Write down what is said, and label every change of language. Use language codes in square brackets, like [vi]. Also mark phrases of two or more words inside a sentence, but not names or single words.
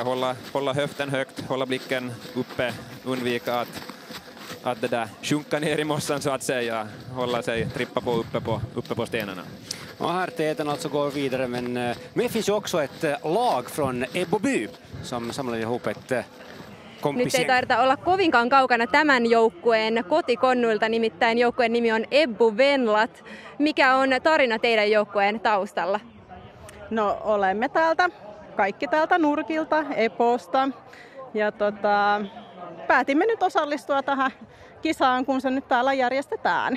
[sv] Hålla höften högt, hålla blicken uppe, undvika att det där sjunka ner i mossan så att säga, hålla sig, trippa på uppe på stenarna. Och här täten alltså går vidare, men det finns ju också ett lag från Ebboby som samlar ihop ett kompisien. [fi] Nyt ei taida olla kovinkaan kaukana tämän joukkueen kotikonnuilta, nimittäin joukkueen nimi on Ebbu Venlat. Mikä on tarina teidän joukkueen taustalla? No olemme kaikki täältä nurkilta, Eposta. Ja päätimme nyt osallistua tähän kisaan, kun se nyt täällä järjestetään.